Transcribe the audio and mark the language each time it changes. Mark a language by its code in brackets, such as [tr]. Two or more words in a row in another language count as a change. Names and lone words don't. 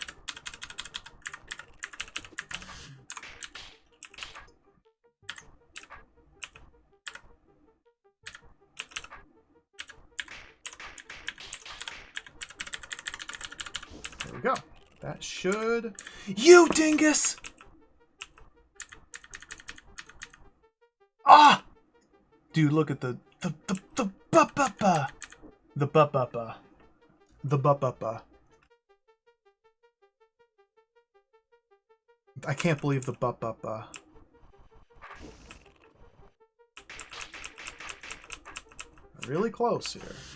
[en] There we go. That should... You dingus! Ah! Dude, look at the ba-ba-ba. The ba-ba-ba. The ba-ba-ba. I can't believe the ba-ba-ba. Really close here.